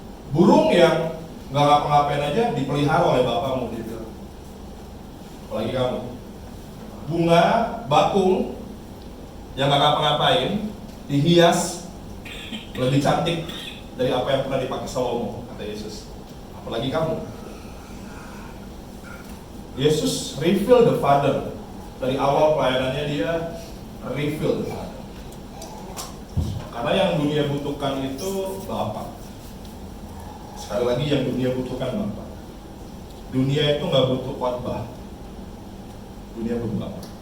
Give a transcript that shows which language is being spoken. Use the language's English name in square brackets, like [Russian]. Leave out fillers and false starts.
[Indonesian] Burung yang nggak ngapa-ngapain aja dipelihara oleh Bapamu, dia bilang. Apalagi kamu. Bunga bakung yang nggak ngapa-ngapain dihias lebih cantik dari apa yang pernah dipakai Salomo, kata Yesus. Apalagi kamu. [English] Yesus reveal the Father. [Indonesian] Dari awal pelayanannya dia [English] reveal the Father. [Indonesian] Karena yang dunia butuhkan itu Bapa. Sekali lagi yang dunia butuhkan Bapa. Dunia itu nggak butuh khotbah. Dunia butuh Bapa.